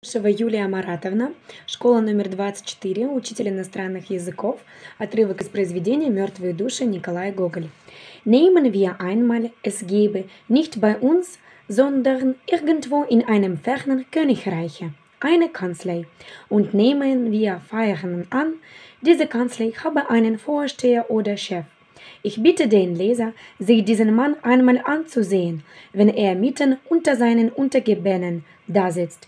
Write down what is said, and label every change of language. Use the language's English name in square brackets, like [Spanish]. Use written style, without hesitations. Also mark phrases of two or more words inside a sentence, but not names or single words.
[Russian] Юлия Маратовна, школа номер 24, учитель иностранных языков, отрывок из произведения «Мертвые души» Николай Гоголь. [German] Nehmen wir einmal, es gebe nicht bei uns, sondern irgendwo in einem fernen Königreiche eine Kanzlei, und nehmen wir Feiernden an, diese Kanzlei habe einen Vorsteher oder Chef. Ich bitte den Leser, sich diesen Mann einmal anzusehen, wenn er mitten unter seinen Untergebenen dasitzt.